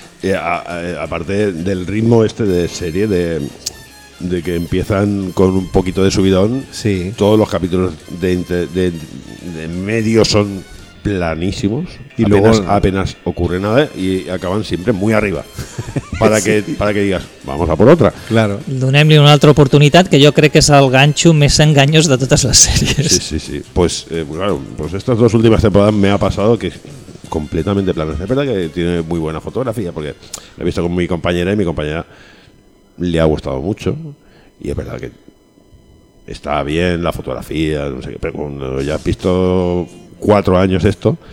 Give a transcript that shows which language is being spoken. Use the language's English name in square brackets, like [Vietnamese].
[Spanish] Aparte del ritmo este de serie, de que empiezan con un poquito de subidón, sí. Todos los capítulos de medio son planísimos y apenas, luego apenas ocurre nada y acaban siempre muy arriba para sí. para que digas vamos a por otra. Claro, [Catalan] donem-li una altra oportunitat, que jo crec que és el ganxo més enganyós de totes les sèries. [Spanish] Sí. Pues claro, pues estas dos últimas temporadas me ha pasado que completamente planas. Es verdad que tiene muy buena fotografía, porque la he visto con mi compañera y mi compañera le ha gustado mucho, y es verdad que está bien la fotografía, no sé qué, pero cuando ya has visto 4 años esto,